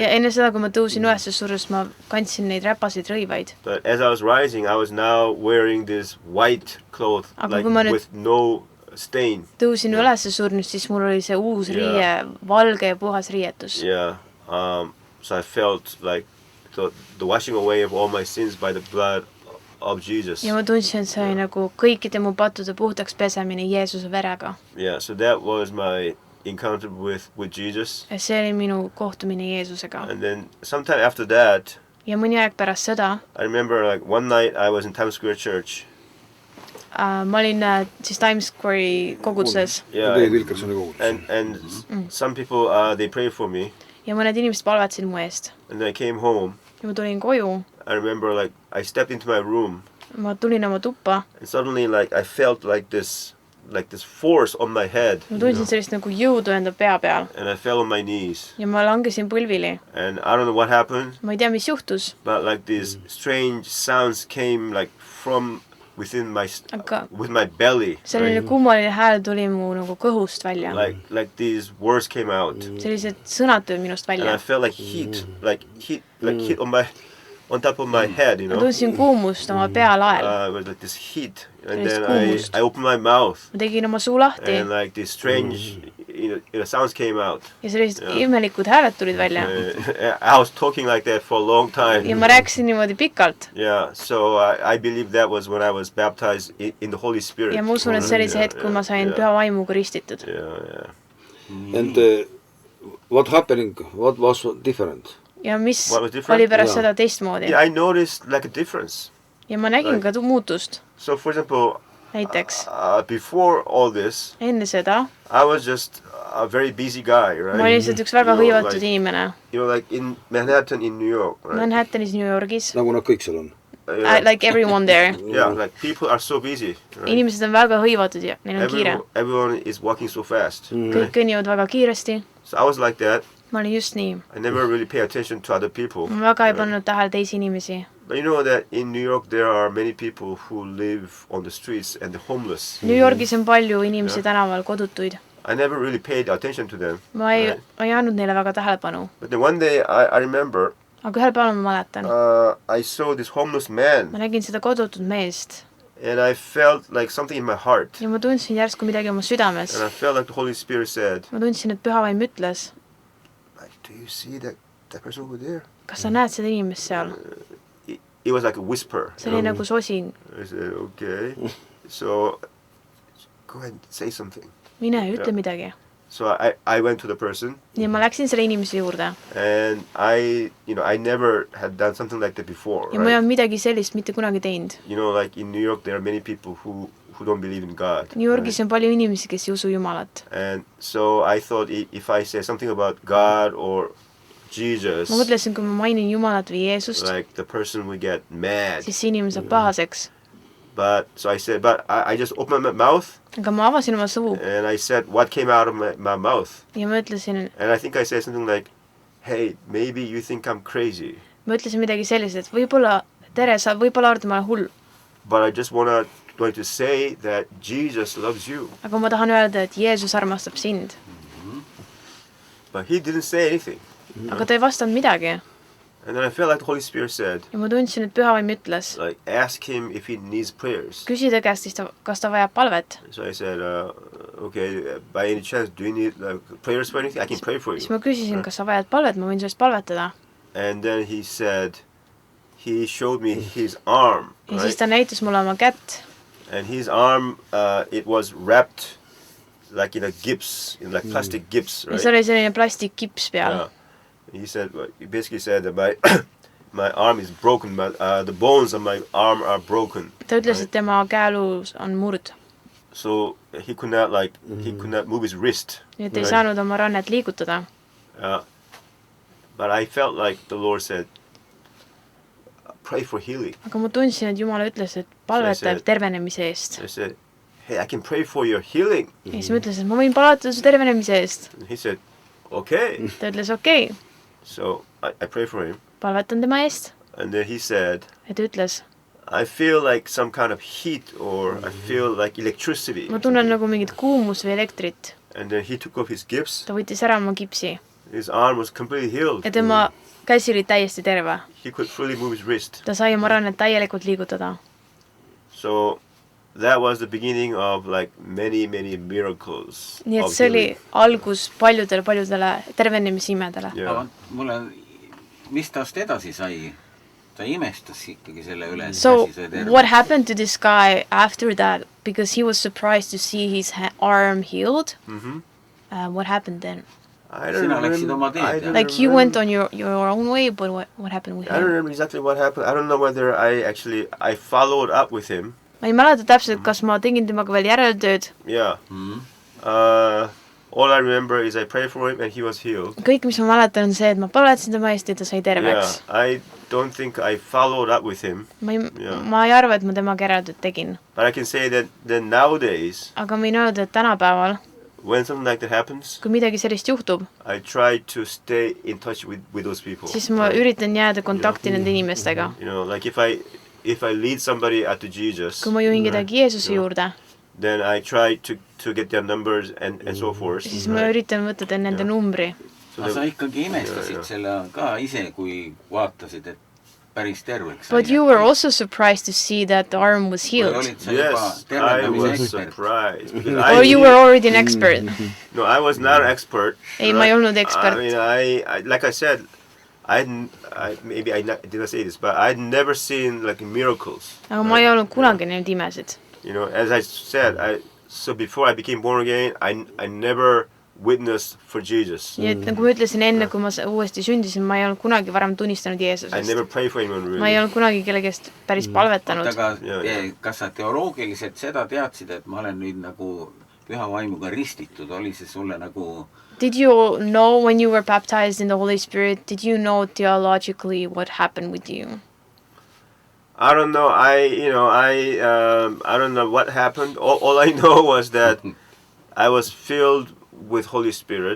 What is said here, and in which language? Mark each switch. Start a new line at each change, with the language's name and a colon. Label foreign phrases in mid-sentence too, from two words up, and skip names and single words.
Estonian: ja enne seda, kui ma tõusin üles surust, ma kandsin neid räpaseid rõivaid.
English: But as I was rising, I was now wearing this white cloth, with no stain.
Estonian: tõusin üles surnust, siis mul oli see uus riie, valge ja puhas riietus.
English: Yeah. So I felt like the washing away of all my sins by the blood of Jesus.
Estonian: ja ma tundsin, et see oli nagu kõikide mu pattude puhtaks pesemine Jeesuse verega.
English: Yeah, so that was my encounter with Jesus.
Estonian: ja see oli minu kohtumine Jeesusega.
English: And then sometime after that,
Estonian: ja mõni aeg pärast seda,
English: I remember like one night I was in Times Square Church.
Estonian: ma olin siis Times Square'i koguduses
English: Yeah,
Estonian: Teie Wilkersoni kogudus.
English: and some people they prayed for me,
Estonian: ja mõned inimesed palvetasid mu eest.
English: and I came home.
Estonian: ja ma tulin koju,
English: I remember like I stepped into my room,
Estonian: ma tulin oma tuppa,
English: and suddenly like I felt like this force on my head,
Estonian: ma tundsin sellist nagu jõudu enda pea peal
English: and I fell on my knees.
Estonian: ja ma langesin põlvili.
English: And I don't know what happened,
Estonian: ma ei tea, mis juhtus,
English: but like these strange sounds came like from within
Estonian: aga
English: with my belly.
Estonian: selline kummaline hääl tuli mu nagu kõhust välja.
English: Like these words came out,
Estonian: sellised sõnad tulid minust
English: and I
Estonian: välja.
English: felt like heat on top of my head, you
Estonian: ma
English: know.
Estonian: tundsin kuumust oma pealael.
English: With like this heat, and
Estonian: Sellist
English: then
Estonian: kuumust.
English: I opened my mouth,
Estonian: ma tegin oma suu lahti
English: and like these strange sounds came out.
Estonian: ja sellised imelikud hääled tulid välja.
English: I was talking like that for a long time.
Estonian: ja ma rääkisin niimoodi pikalt.
English: Yeah, so I believe that was when I was baptized in the Holy Spirit.
Estonian: ja ma usun, et see oli see hetk, kui ma sain püha vaimuga ristitud.
English: Yeah. And what happening, what was different?
Estonian: ja mis
English: What was different?
Estonian: oli pärast Jaa. seda teistmoodi.
English: Yeah, I noticed like a difference.
Estonian: ja ma nägin ka muutust.
English: So for example,
Estonian: näiteks
English: before all this,
Estonian: enne seda
English: I was just a very busy guy, right?
Estonian: ma olin lihtsalt üks väga
English: You know,
Estonian: hõivatud
English: like,
Estonian: inimene.
English: you know, like in Manhattan, in New York, right?
Estonian: Manhattanis, New Yorgis. Nagu nad kõik seal on.
English: Like everyone there. Yeah, like people are so busy, right?
Estonian: inimesed on väga hõivatud ja neil on kiire.
English: Everyone is walking so fast.
Estonian: kõik kõnnivad väga kiiresti.
English: So I was like that.
Estonian: ma olin just nii.
English: I never really pay attention to other people.
Estonian: ma väga ei pannud tähele teisi inimesi.
English: But you know that in New York there are many people who live on the streets and the homeless.
Estonian: New Yorgis on palju inimesi tänaval, kodutuid.
English: I never really paid attention to them.
Estonian: ma ei andnud neile väga tähelepanu.
English: But then one day I remember
Estonian: aga ühel päeval ma mäletan.
English: I saw this homeless man.
Estonian: ma nägin seda kodutut meest.
English: And I felt like something in my heart.
Estonian: ja ma tundsin järsku midagi oma südames.
English: And I felt like the Holy Spirit said,
Estonian: ma tundsin, et püha vaim ütles.
English: Do you see that person over there?
Estonian: kas sa näed seda inimest seal?
English: It was like a whisper.
Estonian: see oli nagu sosin.
English: I said, okay. So go ahead and say something.
Estonian: mine, ütle midagi.
English: So I went to the person.
Estonian: ja ma läksin selle inimese juurde.
English: And I never had done something like that before.
Estonian: ja ma ei olnud midagi sellist mitte kunagi teinud.
English: You know, like in New York there are many people who don't believe in God.
Estonian: New Yorgis on palju inimesi, kes ei usu Jumalat.
English: And so I thought if I say something about God or Jesus,
Estonian: ma mõtlesin, kui ma mainin Jumalat või Jeesust,
English: like the person will get mad.
Estonian: siis see inimene saab pahaseks.
English: But so I said, but I just opened my mouth.
Estonian: aga ma avasin oma suu.
English: And I said what came out of my mouth.
Estonian: ja ma ütlesin.
English: And I think I said something like, hey, maybe you think I'm crazy.
Estonian: ma ütlesin midagi sellist, et võib-olla, tere, sa võib-olla arvad, ma olen hull.
English: But I just going to say that Jesus loves you.
Estonian: aga ma tahan öelda, et Jeesus armastab sind.
English: But he didn't say anything.
Estonian: aga ta ei vastanud midagi.
English: And then I felt like the Holy Spirit said,
Estonian: ja ma tundsin, et püha vaim ütles.
English: like, ask him if he needs prayers.
Estonian: küsi ta käest, kas ta vajab palvet.
English: So I said, okay, by any chance, do you need prayers for anything? I can pray for you.
Estonian: siis ma küsisin, kas sa vajad palvet, ma võin sellest palvetada.
English: And then he said, he showed me his arm.
Estonian: ja siis ta näitas mulle oma kätt.
English: And his arm, it was wrapped like in a gips, in like plastic gips, right?
Estonian: ja see oli selline plastikkips peal.
English: Yeah. He basically said that my arm is broken, the bones of my arm are broken.
Estonian: ta ütles, et tema käeluu on murd.
English: So he could not he could not move his wrist.
Estonian: nii et ei saanud oma rannet liigutada.
English: But I felt like the Lord said, pray for healing.
Estonian: aga ma tundsin, et Jumal ütles, et palveta tervenemise eest.
English: I said, hey, I can pray for your healing.
Estonian: ja siis ma ütlesin, et ma võin palvetada su tervenemise eest.
English: And he said, okay.
Estonian: ta ütles okei.
English: So I pray for him.
Estonian: palvetan tema eest.
English: And then he said,
Estonian: ja ta ütles,
English: I feel like some kind of heat or I feel like electricity.
Estonian: ma tunnen nagu mingit kuumust või elektrit.
English: And then he took off his gips.
Estonian: ta võttis ära oma kipsi.
English: His arm was completely healed.
Estonian: ja tema käsi oli täiesti terve.
English: He could fully move his wrist.
Estonian: ta sai oma rannet täielikult liigutada.
English: So that was the beginning of like many miracles.
Estonian: nii et see oli algus paljudele tervenemisimedele.
English: Yeah.
Estonian: Mulle, mis tast edasi sai? Ta imestas ikkagi selle üle.
English: So what happened to this guy after that? Because he was surprised to see his arm healed. What happened then? I don't remember. Like you went on your own way, but what happened with him? I don't remember exactly what happened. I don't know whether I followed up with him.
Estonian: ma ei mäleta täpselt, kas ma tegin temaga veel järeltööd.
English: Yeah. All I remember is I prayed for him and he was healed.
Estonian: Kõik, mis ma mäletan, on see, et ma paletasin tema eest ja ta sai terveks.
English: Yeah, I don't think I followed up with him.
Estonian: Ma ei arva, et ma temaga järeltööd tegin.
English: But I can say that nowadays,
Estonian: aga ma võin öelda, et tänapäeval,
English: when something like that happens,
Estonian: kui midagi sellist juhtub,
English: I try to stay in touch with those people.
Estonian: Siis ma üritan jääda kontakti nende inimestega.
English: You know, like if I lead somebody to Jesus,
Estonian: kui ma juhin kedagi Jeesuse juurde,
English: then I try to get their numbers and so forth.
Estonian: Siis ma üritan võtta nende numbri. Aga sa ikkagi imestasid selle ka ise, kui vaatasid, et päris terveks.
English: But you were also surprised to see that the arm was healed. Yes, I was surprised. Or you were already an expert. No, I was not an expert.
Estonian: Ei, ma ei olnud ekspert.
English: I mean, I like I said, maybe I didn't say this, but I'd never seen like miracles.
Estonian: Aga ma ei olnud kunagi näinud imesid.
English: You know, as I said, so before I became born again, I never witnessed for Jesus.
Estonian: Nii et nagu ma ütlesin enne, kui ma uuesti sündisin, ma ei olnud kunagi varem tunnistanud Jeesusest.
English: I never prayed for anyone really.
Estonian: Ma ei olnud kunagi kellegest päris palvetanud. Aga kas sa teoloogiliselt seda teadsid, et ma olen nüüd nagu püha vaimuga ristitud, oli see sulle nagu...
English: Did you know when you were baptized in the Holy Spirit, did you know theologically what happened with you? I don't know. I don't know what happened. All I know was that I was filled with Holy Spirit.